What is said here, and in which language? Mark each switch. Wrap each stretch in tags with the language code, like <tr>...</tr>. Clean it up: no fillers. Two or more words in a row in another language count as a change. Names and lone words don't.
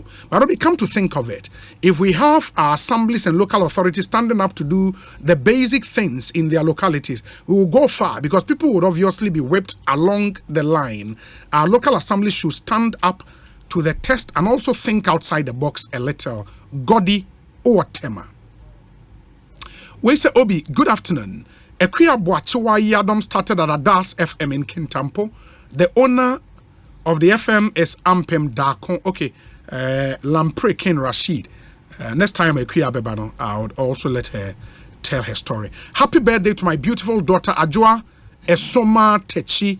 <en>But when we come to think of it, if we have our assemblies and local authorities standing up to do the basic things in their localities, we will go far because people would obviously be whipped along the line. Our local assemblies should stand up to the test and also think outside the box a little. Godi Owatema. We say, Obi, good afternoon. Ekuya Boachiwa Yadom started at Adas FM in Kintampo. The owner of the FM is Ampem Dakon. Okay, Lampre Ken Rashid. Next time Ekuya Bebano, I would also let her tell her story. Happy birthday to my beautiful daughter Ajua Esoma Techi.</en>